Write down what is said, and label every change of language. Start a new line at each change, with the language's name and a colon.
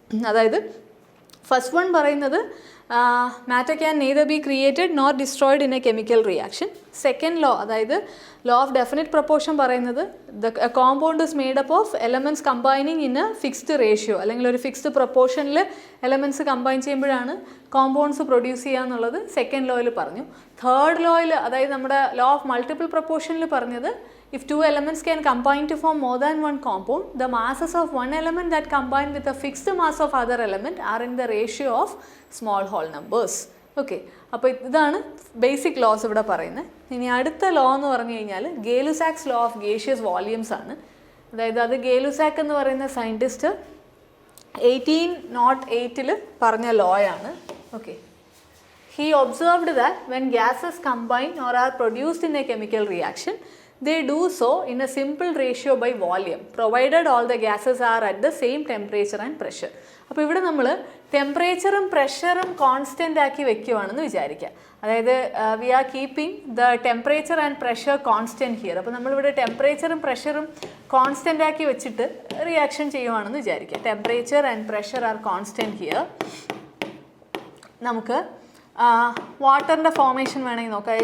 English: അതായത് first one പറയുന്നത് matter can neither be created nor destroyed in a chemical reaction. Second law, അതായത് law of definite proportion പറയുന്നത് the compound is made up of elements combining in a fixed ratio,
Malayalam: അല്ലെങ്കിൽ ഒരു fixed പ്രപ്പോർഷനിൽ elements combine ചെയ്യുമ്പോഴാണ് compounds produce ചെയ്യുക എന്നുള്ളത് second ലോയിൽ പറഞ്ഞു. Third ലോയിൽ, അതായത് നമ്മുടെ ലോ ഓഫ് മൾട്ടിപ്പിൾ പ്രപ്പോർഷനിൽ പറഞ്ഞത്
English: if 2 elements can combine to form more than one compound, the masses of one element that combine with a fixed mass of other element are in the ratio of small whole numbers.
Malayalam: Okay, അപ്പോൾ ഇതാണ് basic loss ഇവിടെ പറയുന്നത്. ഇനി അടുത്ത law എന്ന് പറഞ്ഞു കഴിഞ്ഞാൽ Gay-Lussac's law of gaseous volumes ആണ്. അതായത് അത് ഗേ-ലുസാക്ക് എന്ന് പറയുന്ന സയൻറ്റിസ്റ്റ് 1808 പറഞ്ഞ ലോയാണ്.
English: Okay, he observed that when gases combine or are produced in a chemical reaction, they do so in a simple ratio by volume, provided all the gases are at the same temperature and pressure.
Malayalam: അപ്പോൾ ഇവിടെ നമ്മൾ ടെമ്പറേച്ചറും പ്രഷറും constant ആക്കി വെക്കുകയാണെന്ന് വിചാരിക്കുക.
English: അതായത് we are keeping the temperature and pressure constant here.
Malayalam: അപ്പോൾ നമ്മളിവിടെ ടെമ്പറേച്ചറും പ്രഷറും കോൺസ്റ്റൻ്റ് ആക്കി വെച്ചിട്ട് റിയാക്ഷൻ ചെയ്യുവാണെന്ന് വിചാരിക്കുക.
English: Temperature and pressure are constant here.
Malayalam: നമുക്ക് വാട്ടറിൻ്റെ ഫോർമേഷൻ വേണമെങ്കിൽ നോക്കാം.